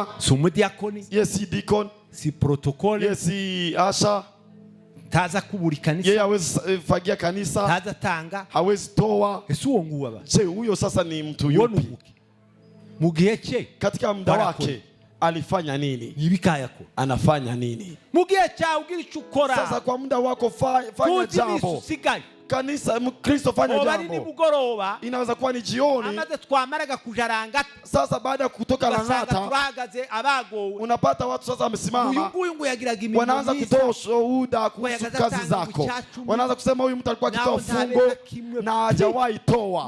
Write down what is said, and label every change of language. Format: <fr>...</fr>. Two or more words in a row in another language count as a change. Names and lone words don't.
<rn>si umudiakoni, si deacon, si protocol, si asha,</rn> <sw>taza kuburi kanisa, yeye hawezi fagia kanisa, taza tanga, hawezi toa.</sw> <rn>Uwo nguwa ba.</rn> <sw>Je, huyo sasa ni mtu yupi?</sw> <rn>Mugihe cye</rn> <sw>katika muda wake alifanya nini? Nibikayako anafanya nini?</sw> <rn>Mugihe cyawe ugira icyo ukora.</rn> <sw>Sasa kwa muda wako fanya jambo. Kanisa Kristo fanya jambo. Inaweza kuwa ni jioni.</sw> <rn>Amaze twamaraga kujaranga.</rn> <sw>Sasa baada ya kutoka Langata unapata watu sasa wamesimama, wanaanza kutoa shuhuda kuhusu kazi zako, wanaanza kusema huyu mtu alikuwa akitoa fungo na hajawahi toa.</sw>